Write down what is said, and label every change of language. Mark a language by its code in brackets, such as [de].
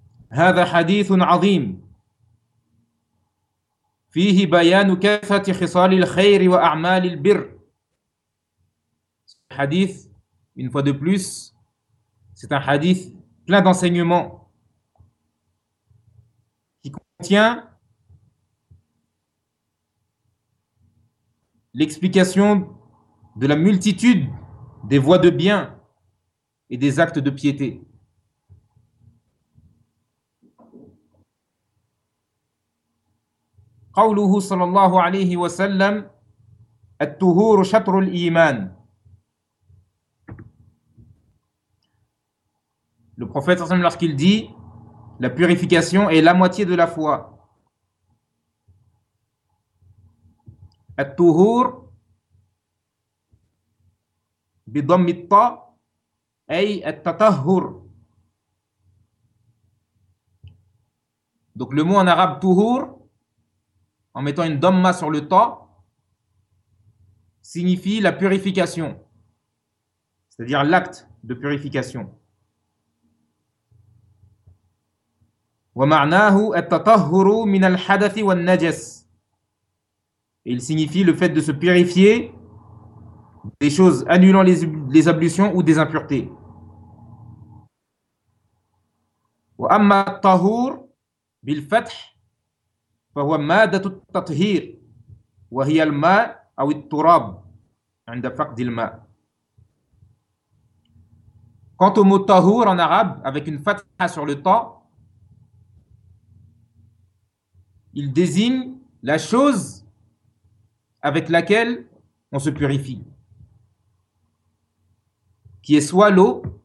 [ar] هذا حديث عظيم فيه بيان كافة خصال الخير وأعمال البر. [fr] Hadith, une fois de plus, c'est un hadith plein d'enseignements qui contient l'explication de la multitude des voies de bien et des actes de piété. [ar] قوله صلى الله عليه وسلم الطهور شطر الإيمان. [fr] Le prophète [ar] صلى الله عليه وسلم, [fr] lorsqu'il dit la purification est la moitié de la foi. [ar] الطهور بضم الطاء أي التطهر. [fr] Donc le mot en arabe طهور, en mettant une dhamma sur le ta, signifie la purification, c'est-à-dire l'acte de purification. [ar] ومعناه التطهر من الحدث والنجس. [fr] Et il signifie le fait de se purifier des choses annulant les ablutions ou des impuretés. [ar] وأما الطهور بالفتح فهو مادة التطهير وهي الماء أو التراب عند فقد الماء. [fr] Quant au mot tahour en arabe, avec une fatha sur le ta, il désigne la chose avec laquelle on se purifie, qui est soit l'eau,